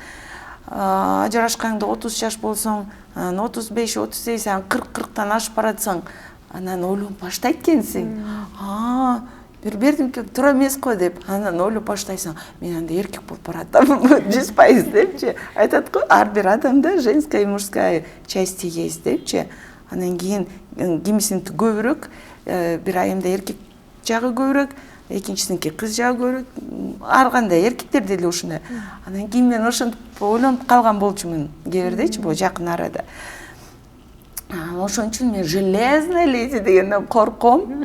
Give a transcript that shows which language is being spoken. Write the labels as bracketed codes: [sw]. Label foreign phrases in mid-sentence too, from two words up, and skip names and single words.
[ky] Ажырашканда 30 жаш болсоң, 35, 38, 40-тан ашып баратсаң, анан ойлонуп баштайт экенсиң. Бирдемке туура эмес го деп, анан ойлоп баштайсың. Мен анда эркек болуп баратам, 100% депчи. Айтат го, ар бир адамда [ru] женская и мужская части есть [ky] депчи. Анан кийин кимисиники көбүрөөк, бир айымда эркек жагы көбүрөөк, экинчисиники кыз жагы көбүрөөк. Ар кандай эркектер деле ушундай. Анан кийин мен ошентип ойлонуп калган болчумун, кээ бирдечи, бул жакын арада. Ошон үчүн мен [ru] железная леди [ky] дегенден корком.